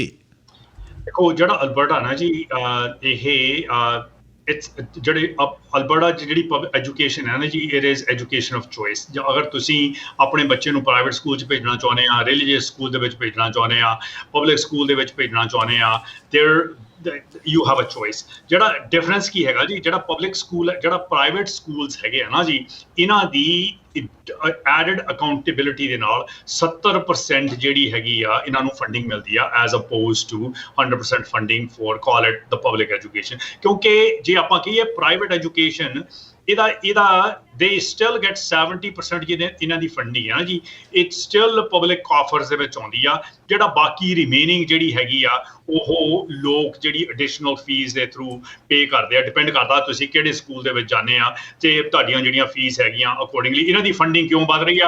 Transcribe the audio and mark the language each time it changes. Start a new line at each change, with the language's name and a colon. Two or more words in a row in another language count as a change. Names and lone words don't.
Punjabi: ਦੇਖੋ, ਜਿਹੜਾ ਅਲਬਰਟਾ ਨਾ ਜੀ, ਇਹ ਜਿਹੜੇ ਅਲਬਰਟਾ 'ਚ ਜਿਹੜੀ ਐਜੂਕੇਸ਼ਨ ਹੈ ਨਾ ਜੀ,
English: it is education of choice.
Punjabi: ਅਗਰ ਤੁਸੀਂ ਆਪਣੇ ਬੱਚੇ ਨੂੰ
English: private school
Punjabi: 'ਚ ਭੇਜਣਾ ਚਾਹੁੰਦੇ ਆ,
English: religious school
Punjabi: ਦੇ ਵਿੱਚ ਭੇਜਣਾ ਚਾਹੁੰਦੇ ਆ,
English: public school
Punjabi: ਦੇ ਵਿੱਚ ਭੇਜਣਾ ਚਾਹੁੰਦੇ ਆ,
English: you have a choice।
Punjabi: ਜਿਹੜਾ ਡਿਫਰੈਂਸ ਕੀ ਹੈਗਾ ਜੀ, ਜਿਹੜਾ
English: public school,
Punjabi: ਜਿਹੜਾ
English: private schools
Punjabi: ਹੈਗੇ ਆ ਨਾ ਜੀ, ਇਹਨਾਂ ਦੀ
English: added accountability
Punjabi: ਦੇ ਨਾਲ 70% ਜਿਹੜੀ ਹੈਗੀ ਆ ਇਹਨਾਂ ਨੂੰ ਫੰਡਿੰਗ ਮਿਲਦੀ ਆ,
English: as oppose to 100% funding for call it the public education.
Punjabi: ਕਿਉਂਕਿ ਜੇ ਆਪਾਂ ਕਹੀਏ
English: private education,
Punjabi: ਇਹਦਾ
English: they still get 70%
Punjabi: ਜਿਹਦੇ ਇਹਨਾਂ ਦੀ ਫੰਡਿੰਗ ਹੈ ਨਾ ਜੀ,
English: it still public coffers
Punjabi: ਦੇ ਵਿੱਚ ਆਉਂਦੀ ਆ। ਜਿਹੜਾ ਬਾਕੀ ਰਿਮੇਨਿੰਗ ਜਿਹੜੀ ਹੈਗੀ ਆ, ਉਹ ਲੋਕ ਜਿਹੜੀ
English: additional fee
Punjabi: ਦੇ
English: through pay
Punjabi: ਕਰਦੇ ਆ। ਡਿਪੈਂਡ ਕਰਦਾ ਤੁਸੀਂ ਕਿਹੜੇ ਸਕੂਲ ਦੇ ਵਿੱਚ ਜਾਂਦੇ ਆ ਤੇ ਤੁਹਾਡੀਆਂ ਜਿਹੜੀਆਂ ਫੀਸ ਹੈਗੀਆਂ ਅਕੋਰਡਿੰਗਲੀ ਇਹਨਾਂ ਦੀ ਫੰਡਿੰਗ ਕਿਉਂ ਵੱਧ ਰਹੀ ਆ।